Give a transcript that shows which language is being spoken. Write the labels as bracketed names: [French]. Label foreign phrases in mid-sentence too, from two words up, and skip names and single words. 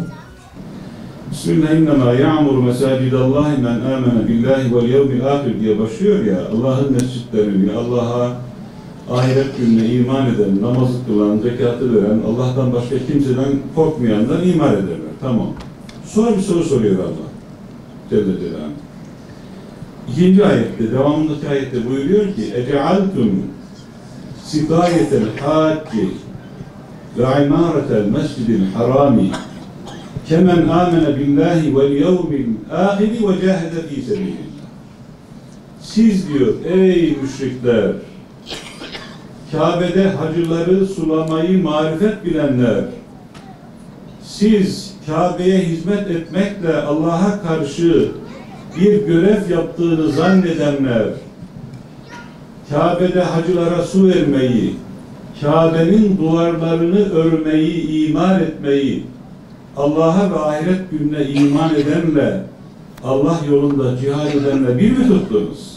[Turkish] Bismillah [Arabic] إنما يعمر مساجد الله من آمن بالله واليوم الآخر [Turkish] diye başlıyor ya, Allah'ın mescitlerini, Allah'a, ahiret gününe iman eden, namazı kılan, zekatı veren, Allah'tan başka kimseden korkmayanlar iman ederler. Tamam. Sonra bir soru soruyor Allah Celle Celaluhu. İkinci ayette, devamındaki ayette buyuruyor ki [Arabic] اَجَعَلْتُمْ سِقَايَةَ الْحَاجِّ وَعِمَارَةَ الْمَسْجِدِ الْحَرَامِ كَمَنْ آمَنَ بِاللّٰهِ وَالْيَوْمِ الْآخِرِ وَجَاهَدَ ف۪ي سَبِيلِ اللّٰهِ. [Turkish] Siz diyor ey müşrikler, Kabe'de hacıları sulamayı marifet bilenler, siz Kabe'ye hizmet etmekle Allah'a karşı bir görev yaptığını zannedenler, Kabe'de hacılara su vermeyi, Kabe'nin duvarlarını örmeyi, imar etmeyi, Allah'a ve ahiret gününe iman edenle, Allah yolunda cihad edenle bir mi tuttunuz?